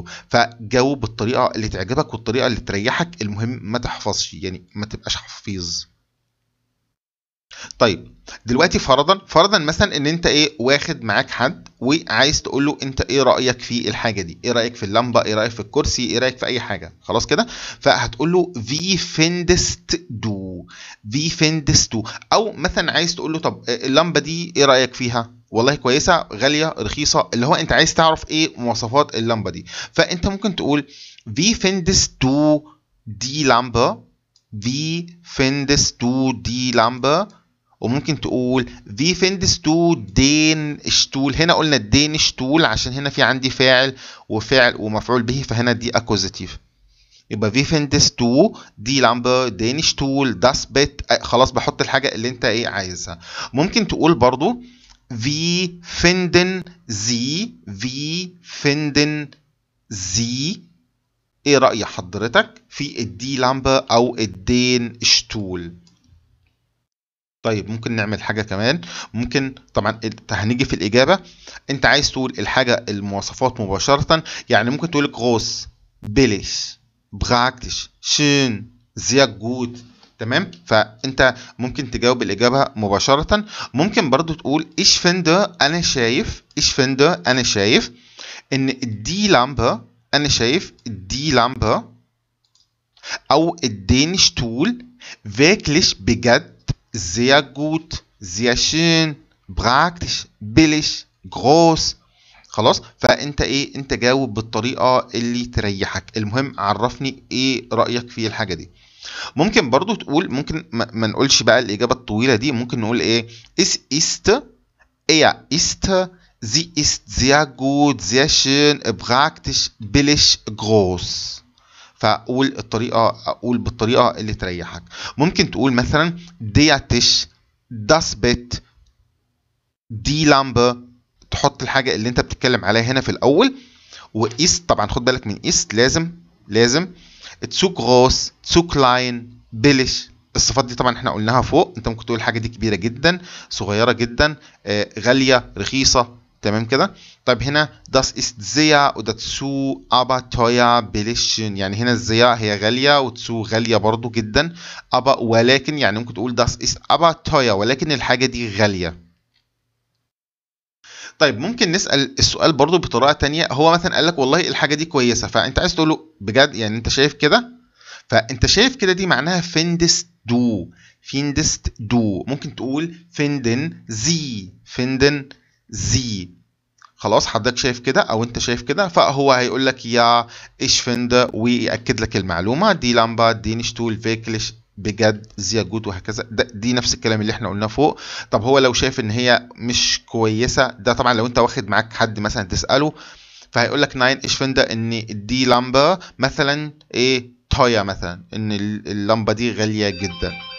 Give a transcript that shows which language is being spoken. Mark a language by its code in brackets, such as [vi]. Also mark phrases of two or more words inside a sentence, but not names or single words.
[ar] فجاوب بالطريقه اللي تعجبك والطريقه اللي تريحك، المهم ما تحفظش، يعني ما تبقاش حفيظ. طيب دلوقتي فرضا مثلا ان انت واخد معاك حد وعايز تقول له انت ايه رايك في الحاجه دي، ايه رايك في اللمبه، ايه رايك في الكرسي، ايه رايك في اي حاجه. خلاص كده. فهتقول له [de] wie findest du، wie findest du. [ar] او مثلا عايز تقول له طب اللمبه دي ايه رايك فيها، والله كويسه، غاليه، رخيصه، اللي هو انت عايز تعرف ايه مواصفات اللمبه دي. فانت ممكن تقول [de] wie findest du die Lampe، wie findest du die Lampe. [ar] وممكن تقول [de] wie findest du den Stuhl. [ar] هنا قلنا [de] den Stuhl [ar] عشان هنا في عندي فاعل وفعل ومفعول به، فهنا دي اكوزيتيف. [de] يبقى wie findest du die Lampe den Stuhl das Bett. [ar] خلاص بحط الحاجة اللي انت ايه عايزها. ممكن تقول برضو [de] wie finden Sie [ar] ايه رأي حضرتك في الدي لامبه او الدين شتول؟ طيب ممكن نعمل حاجة كمان. ممكن طبعا هنيجي في الإجابة انت عايز تقول الحاجة المواصفات مباشرة، يعني ممكن تقول [de] groß billig praktisch schön sehr gut. [ar] تمام، فانت ممكن تجاوب الإجابة مباشرة. ممكن برضو تقول [de] ich finde [ar] أنا شايف ان الدي لامبه، أنا شايف الدي لامبه أو الدين شتول wirklich بجد [de] sehr gut sehr schön praktisch billig groß. [ar] خلاص، فانت ايه، انت جاوب بالطريقه اللي تريحك. المهم عرفني ايه رايك في الحاجه دي. ممكن برضو تقول، ممكن ما نقولش بقى الاجابه الطويله دي، ممكن نقول ايه [de] es ist sie ist sehr gut sehr schön praktisch billig groß. [ar] فاقول بالطريقه اللي تريحك. ممكن تقول مثلا [de] der Tisch das Bett die Lampe، [ar] تحط الحاجه اللي انت بتتكلم عليها هنا في الاول. وist طبعا خد بالك من ist، لازم [de] zu groß zu klein billig. [ar] الصفات دي طبعا احنا قلناها فوق. انت ممكن تقول الحاجه دي كبيره جدا، صغيره جدا، غاليه، رخيصه. تمام كده. طيب هنا [de] das ist sehr oder zu aber teuer billig schön، [ar] يعني هنا الزيا هي غاليه وتسو غاليه برضو جدا. aber ولكن، يعني ممكن تقول [de] das ist aber teuer [ar] ولكن الحاجه دي غاليه. طيب ممكن نسأل السؤال برضو بطريقة تانية. هو مثلا قال لك والله الحاجة دي كويسة، فأنت عايز تقول له بجد يعني أنت شايف كده؟ فأنت شايف كده دي معناها [de] findest du. [ar] ممكن تقول [de] finden Sie. [ar] خلاص، حضرتك شايف كده أو أنت شايف كده، فهو هيقول لك يا [de] ich finde [ar] ويأكد لك المعلومة [de] die Lampe die Stuhl [ar] wirklich بجد [de] sehr gut [ar] وهكذا. دي نفس الكلام اللي احنا قلناه فوق. طب هو لو شايف ان هي مش كويسه، ده طبعا لو انت واخد معاك حد مثلا تساله، فهيقول لك [de] nein ich finde [ar] ان دي لمبه مثلا ايه تويا، مثلا ان اللمبه دي غاليه جدا.